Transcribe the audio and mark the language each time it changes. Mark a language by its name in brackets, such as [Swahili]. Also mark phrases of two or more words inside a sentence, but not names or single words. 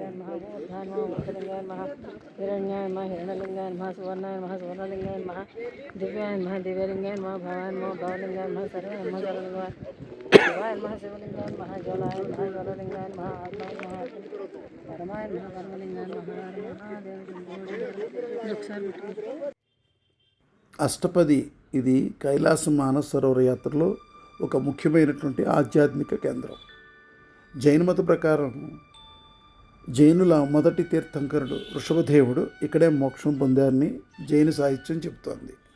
[Sanskrit] ऊर्ध्वाय नमः ऊर्ध्वलिंगाय नमः हिरण्याय नमः हिरण्यलिंगाय नमः सुवर्णाय नमः सुवर्णलिंगाय नमः दिव्याय नमः दिव्यलिंगाय नमः भवाय नमः भवलिंगाय नमः सर्वाय नमः सर्वलिंगाय शिवाय नमः शिवलिंगाय नमः ज्वलाय नमः ज्वललिंगाय नमः आत्माय नमः परमाय नमः परमलिंगाय नमः महादेव [Telugu] అష్టపది ఇది కైలాస మానస సరోవర యాత్రలో ఒక ముఖ్యమైనటువంటి ఆధ్యాత్మిక కేంద్రం. జైన మత ప్రకారం జైనుల మొదటి తీర్థంకరుడు వృషభదేవుడు ఇక్కడే మోక్షం పొందారని జైన సాహిత్యం చెబుతోంది.